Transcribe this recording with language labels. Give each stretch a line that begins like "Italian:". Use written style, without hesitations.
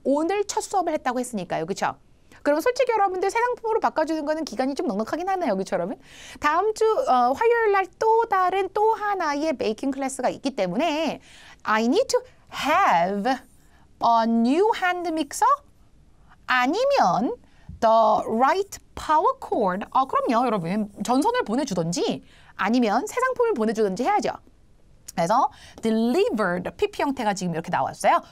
Korean: 오늘 첫 수업을 했다고 했으니까요. 그렇죠? 그럼 솔직히 여러분들 새 상품으로 바꿔주는 거는 기간이 좀 넉넉하긴 하네요. 그렇죠, 여러분? 다음 주 화요일 날 또 하나의 베이킹 클래스가 있기 때문에
English: I need to have a new hand mixer?
Korean: 아니면
English: the right power cord?
Korean: 그럼요, 여러분. 전선을 보내주든지 아니면 새 상품을 보내주든지 해야죠. 그래서 delivered PP 형태가 지금 이렇게 나왔어요.